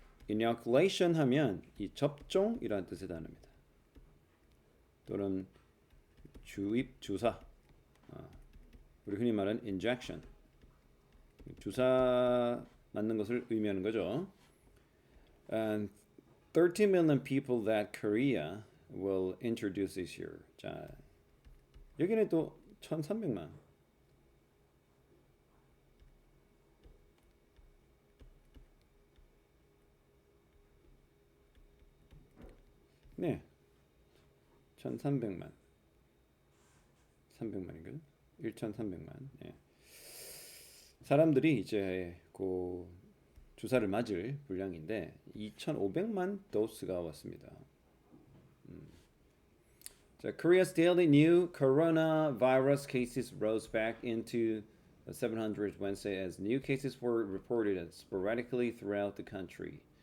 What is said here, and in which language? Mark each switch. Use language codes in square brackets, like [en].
[ko] inoculation 하면 이 접종이라는 뜻의 단어입니다. 또는 주입, 주사. 우리 흔히 말하는 injection. 주사 맞는 것을 의미하는 거죠. [en] And 13 million people that Korea will introduce this year. [ko] 자, 여기는 또 1,300만. 네, 1,300만. 300만인가요? 1,300만. 예. 사람들이 이제 주사를 맞을 분량인데 2,500만 도스가 왔습니다. [en] 자, Korea's daily new coronavirus cases rose back into the 700s Wednesday as new cases were reported sporadically throughout the country.